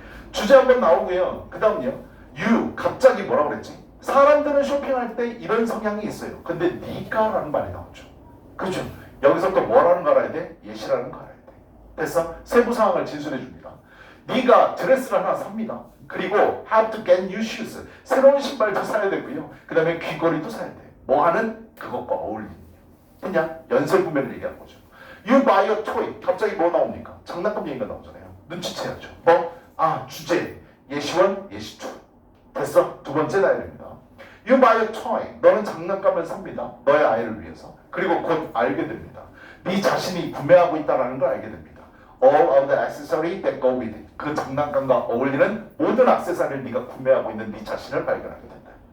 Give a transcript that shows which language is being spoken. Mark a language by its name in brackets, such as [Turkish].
[Korean] 주제 한번 나오고요. 그 다음요. 갑자기 뭐라고 그랬지? 사람들은 쇼핑할 때 이런 성향이 있어요. 근데 니가라는 말이 나오죠. 그죠? 여기서 또 뭐라는 거 알아야 돼? 예시라는 거 알아야 돼. 됐어? 세부 상황을 진술해 줍니다. 네가 드레스를 하나 삽니다. 그리고 [English] have to get new shoes. [Korean] 새로운 신발도 사야 되고요. 그 다음에 귀걸이도 사야 돼. 뭐 하는? 그것과 어울리는. 그냥 연쇄 구매를 얘기하는 거죠. [English] You buy a toy. [Korean] 갑자기 뭐 나옵니까? 장난감 얘기가 나오잖아요. 눈치채야죠. 뭐? 주제. 예시원, 예시투. 됐어? 두 번째 나열입니다. [English] You buy a toy. [Korean] 너는 장난감을 삽니다. 너의 아이를 위해서. 그리고 곧 알게 됩니다. 네 자신이 구매하고 있다는 걸 알게 됩니다. [English] All of the accessories that go with it. [Korean] 그 장난감과 어울리는 모든 액세서리를 네가 구매하고 있는 네 자신을 발견하게 된다.